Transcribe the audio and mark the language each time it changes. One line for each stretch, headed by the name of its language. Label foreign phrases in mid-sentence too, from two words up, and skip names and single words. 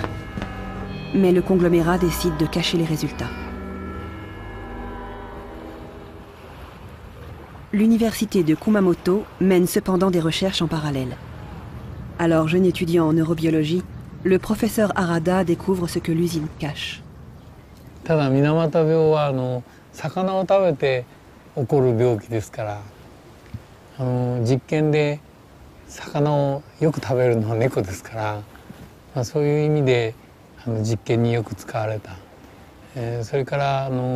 French: Mais le conglomérat décide de cacher les résultats. L'université de Kumamoto mène cependant des recherches en parallèle. Alors jeune étudiant en neurobiologie, le professeur Harada découvre ce que l'usine cache.
Japanese: ただ水俣病は魚を食べて起こる病気ですから実験で魚をよく食べるのは猫ですから、そういう意味で実験によく使われた、それから